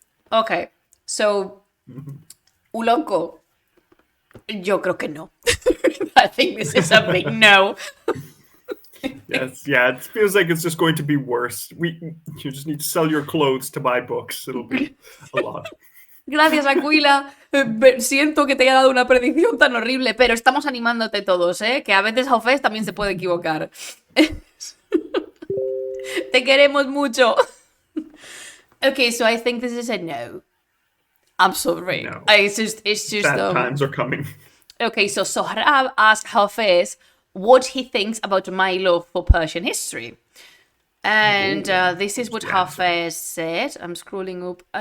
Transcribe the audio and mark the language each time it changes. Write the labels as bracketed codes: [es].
[en] Okay, so Uloco, yo creo que no. I think this is a big no. Yes, yeah, it feels like it's just going to be worse. You just need to sell your clothes to buy books. It'll be a lot. [es] Gracias, Aquila. Siento que te haya dado una predicción tan horrible, pero estamos animándote todos, ¿eh? Que a veces Haufes también se puede equivocar. Te queremos mucho. [en] Okay, so I think this is a no. I'm sorry. No. It's just Bad times are coming. Okay, so Sohrab asked Hafiz what he thinks about my love for Persian history. And this is what Hafiz said. I'm scrolling up.